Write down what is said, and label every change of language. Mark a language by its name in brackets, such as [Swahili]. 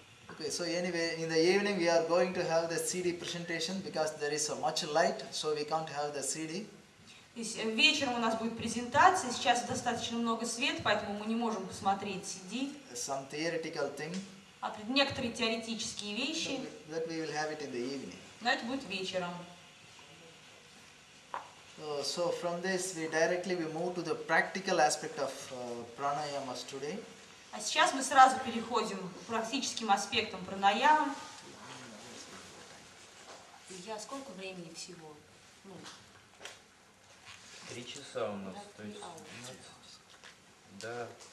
[English] Okay, so anyway, in the evening we are going to have the CD presentation because there is so much light, so we can't have the CD. [Russian] Вечером у нас будет презентация. Сейчас достаточно много света, поэтому мы не можем посмотреть CD. [English] Some theoretical thing. [Russian] Некоторые теоретические вещи. [English] That we will have it in the evening. [Russian] Но это будет вечером. [English] So from this we directly move to the practical aspect of pranayamas today. [Russian] А сейчас мы сразу переходим к практическим аспектам пранаямы. Сколько времени всего? 3 часа у нас, то есть, да.